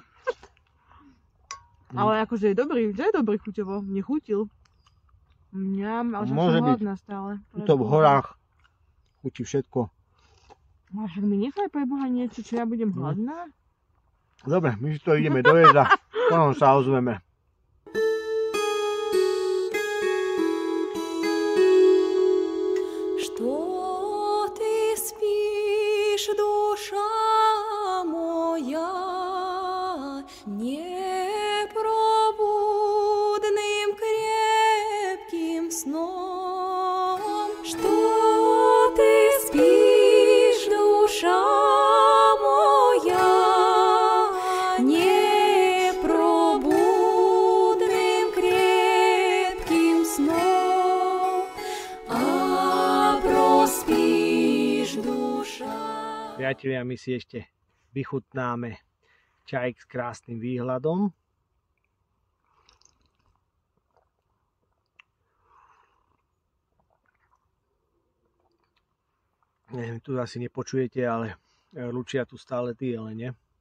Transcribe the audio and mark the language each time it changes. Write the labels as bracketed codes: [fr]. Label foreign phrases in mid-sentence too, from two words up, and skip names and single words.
[sk] Ale akože je dobrý, chuťovo. Mne chutil. Mňam, ale že Môže som byť. hladná stále. Tuto v horách chutí všetko. No však mi nechaj pre Boha niečo, čo ja budem hladná. Dobre, my si to ideme dojesť a potom sa ozveme. [ru] Что ты спишь, душа моя, непробудным крепким сном? Что ты спишь, душа моя, непробудным крепким сном? Проспишь, душа. [sk] Priatelia, my si ešte vychutnáme čaj s krásnym výhľadom. Neviem, tu asi nepočujete, ale lučia tu stále tie jelene.